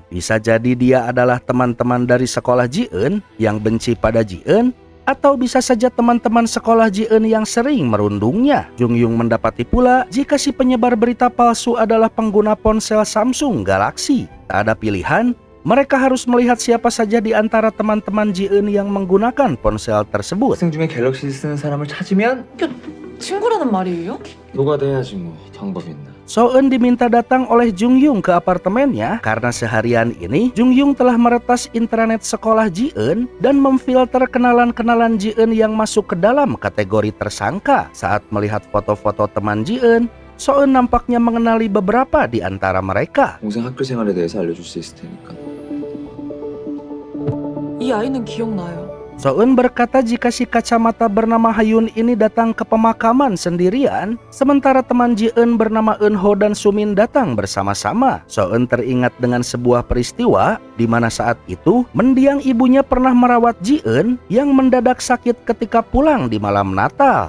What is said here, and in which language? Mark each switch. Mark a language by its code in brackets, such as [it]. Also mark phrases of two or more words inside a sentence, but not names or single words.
[id] Bisa jadi dia adalah teman-teman dari sekolah Ji-eun yang benci pada Ji-eun, atau bisa saja teman-teman sekolah Ji-eun yang sering merundungnya. Jung Yung mendapati pula jika si penyebar berita palsu adalah pengguna ponsel Samsung Galaxy. Tak ada pilihan, mereka harus melihat siapa saja di antara teman-teman Ji-eun yang menggunakan ponsel tersebut. [ko] 학생 중에 갤럭시 쓰는 사람을 찾으면 이게 친구라는 말이에요? 누가 돼야지 뭐 방법 있나. [id] So-eun diminta datang oleh Jung Yung ke apartemennya karena seharian ini Jung Yung telah meretas intranet sekolah Ji-eun dan memfilter kenalan-kenalan Ji-eun yang masuk ke dalam kategori tersangka. Saat melihat foto-foto teman Ji-eun, So-eun nampaknya mengenali beberapa di antara mereka. [ko] 동생 학교 생활에 대해서 알려줄 수 있을 테니까. 이 아이는 기억나요. [id] So-eun berkata jika si kacamata bernama Hayun ini datang ke pemakaman sendirian, sementara teman Ji-eun bernama Eun-ho dan Sumin datang bersama-sama. So-eun teringat dengan sebuah peristiwa di mana saat itu mendiang ibunya pernah merawat Ji-eun yang mendadak sakit ketika pulang di malam Natal.